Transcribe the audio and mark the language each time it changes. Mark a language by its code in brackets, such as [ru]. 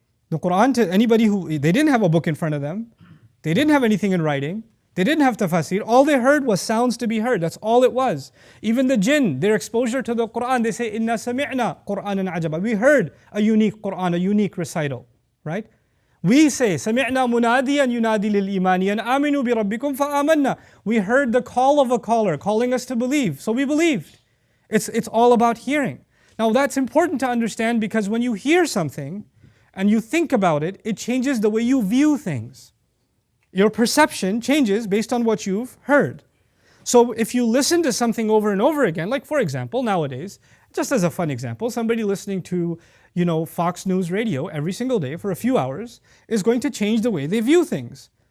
[en] The Quran, to anybody they didn't have a book in front of them, they didn't have anything in writing, they didn't have tafasir, all they heard was sounds to be heard, that's all it was. Even the jinn, their exposure to the Quran, they say, [ar] إِنَّا سَمِعْنَا قُرْآنًا عَجَبًا. [en] We heard a unique Quran, a unique recital, right? We say, [ar] سَمِعْنَا مُنَادِيًا يُنَادِي لِلْإِيمَانِ أَنْ آمِنُوا بِرَبِّكُمْ فَآمَنَّا. [en] We heard the call of a caller calling us to believe, so we believed. It's all about hearing. Now that's important to understand because when you hear something and you think about it, it changes the way you view things. Your perception changes based on what you've heard. So if you listen to something over and over again, like for example, nowadays, just as a fun example, somebody listening to Fox News radio every single day for a few hours is going to change the way they view things.